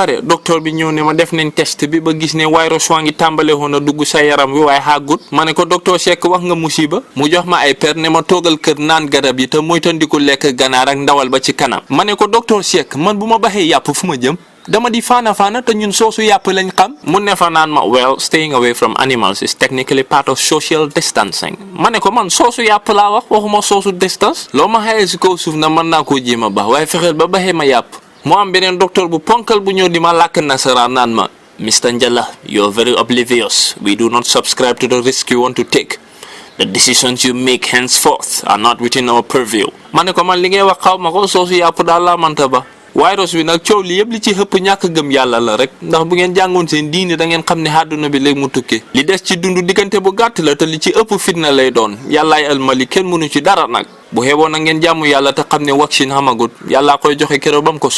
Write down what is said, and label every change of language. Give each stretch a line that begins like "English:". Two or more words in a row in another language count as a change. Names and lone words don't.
Wolof: pare docteur bi ñëw ne ma def nañ test bi ba gis ne virus waa ngi tàmbale woon a dugg sa yaram wi waaye xàggut ma ne ko docteur Seck wax nga musiba mu jox ma ay per ne ma toogal kër naan garab yi te moytandiku lekk ganaar ak ndawal ba ci kanam ma ne ko docteur Seck man bu ma baxee yàpp fu ma jëm dama di faana te ñun soosu yàpp lañ xam mu ne fa naan ma
English: well staying away from animals is technically part of social distancing
Wolof: ma ne ko man soosu yàpp laa waxuma soosu distance loo ma xayee si kaw suuf na mën naa koo jéem a baax waaye fexeel ba baxee ma yàpp moo am beneen docteur bu ponkal bu ñëw di ma làkk nasaraan naan ma Mr.
English: Njalla you're very oblivious we do not subscribe to the risk you want to take the decisions you make henceforth are not within our purview
Wolof: ma ne ko man li ngay wax xaw ma ko soosu yàpp daal laa manta ba virus bi nag coow li yëpp li ci xëpp ñàkk gëm yàlla la rek ndax bu ngeen jàngoon seen diine da ngeen xam ne àdduna bi léegi mu tukki li des ci dund diggante bu gàtt la te li ci ëpp fitna lay doon yàllaay almali kenn mënu ci dara nag bu xeeboon na ngeen jàmm yàlla te xam ne vaccine xamagut yàllaa koy joxe keroog ba mu ko